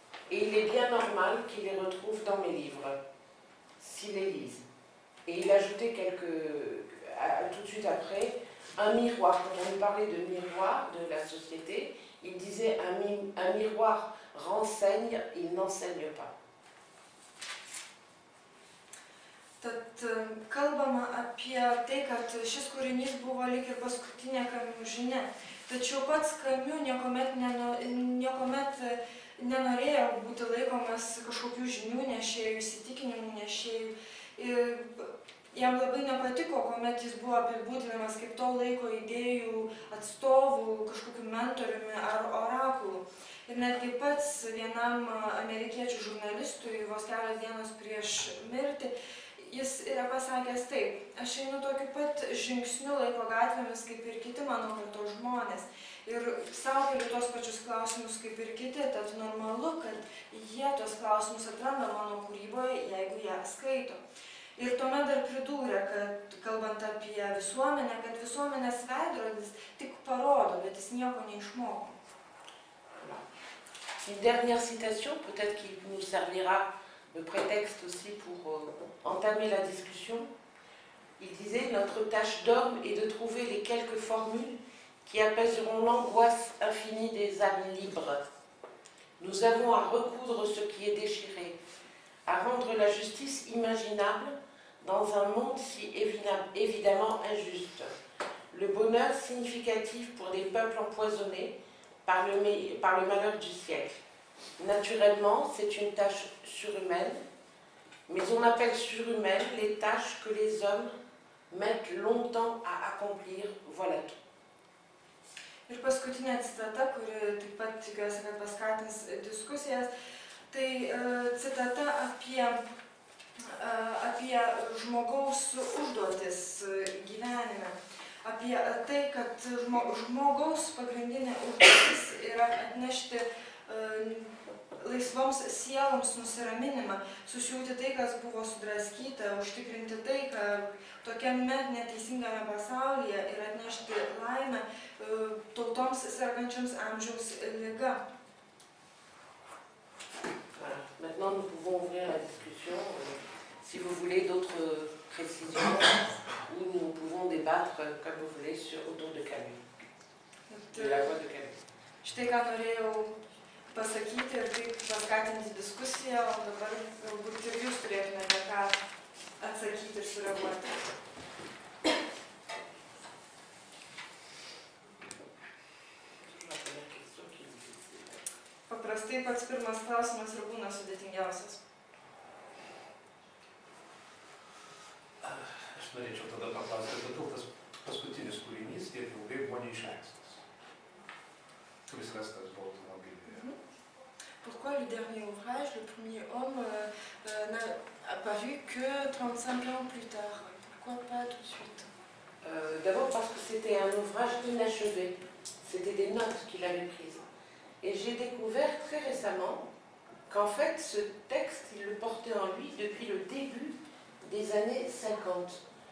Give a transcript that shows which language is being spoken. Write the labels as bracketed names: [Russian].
[French] Et il est bien normal qu'ils les retrouvent dans mes livres, s'ils les lisent. Et il ajoutait tout de suite après, un miroir. Quand on lui parlait de miroir de la société, il disait un miroir renseigne, il n'enseigne pas. [Lithuanian] Tad kalbama apie tai, kad šis kūrinys buvo lyg ir paskutinė Kamiu žinia. Tačiau pats Kamiu niekuomet nenorėjo būti laikomas kažkokių žinių nešėjų, įsitikinimų nešėjų. Jam labai nepatiko, kuomet jis buvo apibūdinamas kaip to laiko idėjų atstovų, kažkokiu mentoriumi ar orakulu. Ir netgi pats vienam amerikiečių žurnalistui vos kelios dienos prieš mirtį, jis yra pasakęs taip, aš einu tokiu pat žingsniu laiko gatvėmis kaip ir kiti mano kartos žmonės. Ir sau keliu tos pačius klausimus kaip ir kiti, tad normalu, kad jie tos klausimus atranda mano kūryboje, jeigu ją skaito. Ir tuomet dar pridūrė, kad kalbant apie visuomenę, kad visuomenės veidrodis tik parodo, bet jis nieko neišmoko. [French] Une dernière citation, peut-être qui nous servira de prétexte aussi pour entamer la discussion. Il disait « Notre tâche d'homme est de trouver les quelques formules qui apaiseront l'angoisse infinie des âmes libres. Nous avons à recoudre ce qui est déchiré, à rendre la justice imaginable dans un monde si évidemment injuste. Le bonheur significatif pour des peuples empoisonnés par le malheur du siècle. Naturellement, c'est une tâche surhumaine, mais on appelle surhumaine les tâches que les hommes mettent longtemps à accomplir. Voilà tout. [Lithuanian] Ir paskutinė citata, kuri taip pat tikiuosi, kad paskatins diskusijas, tai citata apie žmogaus užduotis gyvenime. Apie tai, kad žmogaus pagrindinė užduotis yra atnešti laisvoms sieloms nusiraminimą, susiūti tai, kas buvo sudraskyta, užtikrinti taiką tokiame neteisingame pasaulyje ir atnešti laimę tautoms sergančioms amžiaus liga. [French] Voilà. Maintenant, nous pouvons ouvrir la discussion. Si vous voulez d'autres précisions, ou nous pouvons débattre comme vous voulez autour de Camus, de la voix de Camus. [Lithuanian] Štai ką norėjau pasakyti ir taip paskatinti diskusiją, o dabar galbūt ir jūs turėtumėte ką atsakyti ir sureaguoti. Paprastai pats pirmas klausimas ir būna sudėtingiausias. Aš norėčiau tada paklausti, kodėl tas paskutinis kūrinys tiek ilgai buvo neišleistas, kuris rastas buvo automobilyje. [French] Pourquoi le dernier ouvrage, le premier homme, n'a apparu que 35 ans plus tard? Pourquoi pas tout de suite? D'abord parce que c'était un ouvrage inachevé. C'était des notes qu'il avait prises. Et j'ai découvert très récemment qu'en fait, ce texte, il le portait en lui depuis le début des années 50.